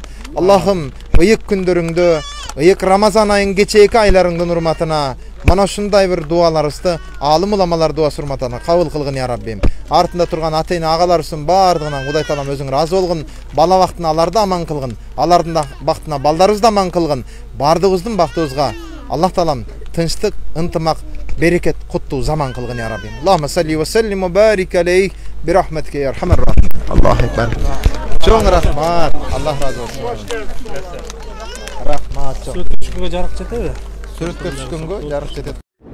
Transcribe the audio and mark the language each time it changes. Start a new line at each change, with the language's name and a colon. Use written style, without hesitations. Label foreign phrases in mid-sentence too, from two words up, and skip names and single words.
Kyrgyz: Аллахым, ыйык күндөрүңдө, ыйык Рамазан айын кечээки айларыңдын урматына мана ушундай бир дуаларыбызды, алым уламалар дуасы урматына кабыл кылгын я Раббим. Артында турган ата эне агаларыбыздын бардыгынан Кудай Таалам өзүң разы болгун, бала бактына аларды аман кылгын, алардын бактына балдарыбызды аман кылгын, бардыгыбыздын бактыбызга Аллах Таалам тынчтык, ынтымак, берекет, куттуу заман кылгын я Раббим.
Arabic: اللهم صل وسلم وبارك عليه برحمتك يا أرحم الراحمين. الله أكبر.
Kyrgyz: Чоң рахмат. Аллах разы болсун. Рахмат. Сүрөткө түшкөнгө жарык жетеби? Сүрөткө түшкөнгө жарык жетет.